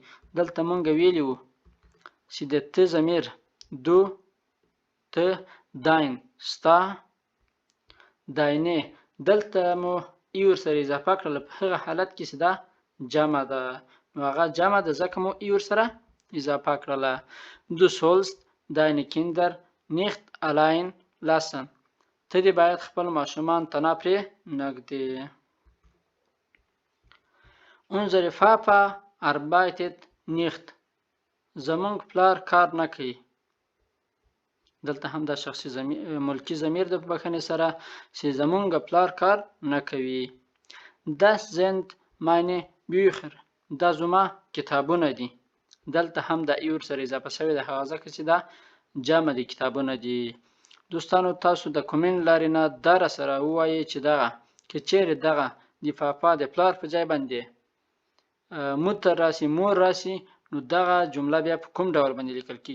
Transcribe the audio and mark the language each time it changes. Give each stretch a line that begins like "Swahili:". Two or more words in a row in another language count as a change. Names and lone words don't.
Pashto: دلته مونږ ویلي وو چې د ته ضمیر دو، ته، داین ستا، داینې دلته مو ای ورسره اضافه کړله په هغه حالت کې چې دا جمع ده نو هغه جمع ده ځکه مو ای ورسره اضافه کړله.
German: Du sollst deine Kinder nicht allein lassen.
Pashto: ته دې باید خپل ماشومان ته نه پرېنږدې.
German: unsere Papa arbeitet nicht.
Pashto: زمونږ پلار کار نه کوي. دلته هم دا شخصي ملکی ضمیر د بخښنې سره چې زمونږ پلار کار نه کوي.
German: Das sind meine Bücher.
Pashto: دا زما کتابونه دي. دلته هم د ایور سره اضافه شوی د هغه ځکه چې دا جمع دي کتابونه دي. دوستانو تاسو د کومنټ لارې نه دا راسره ووایئ چې دغه که چیرې دغه د پاپا د پلار په ځای باندې متر راسي مور راسي نو دغه جمله بیا په کوم ډول باندې لیکل کیږي.